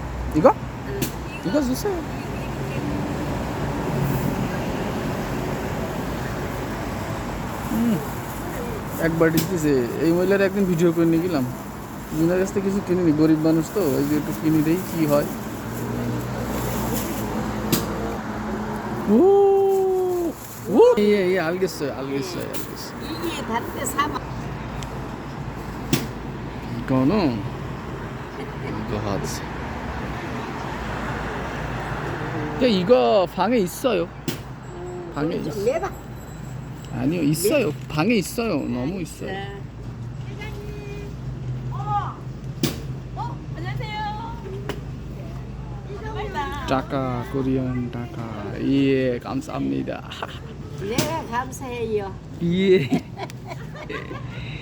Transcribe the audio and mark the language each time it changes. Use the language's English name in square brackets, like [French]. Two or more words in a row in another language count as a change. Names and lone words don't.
[Bangla] ঠিক আছে, ঠিক আছে। একবার দিতেছে এই মহিলার একদিন ভিডিও করে নিয়ে গেলাম। মিনার কাছ থেকে কিছু কিনিনি, গরিব মানুষ তো, ওই যে একটু কিনি দেই কি হয়। [Korean] 오, 오, 예, 알겠어요. 이게 다른데 사면 이거는 이거 하지. 야, 이거 방에 있어요. 방에 좀 있어. 내봐. 아니요, 있어요. 방에 있어요. 너무 있어요. 안녕하세요. [Bangla] টাকা, কোরিয়ান টাকা। [Korean] 예, 감사합니다. 내가 감사해요. 예.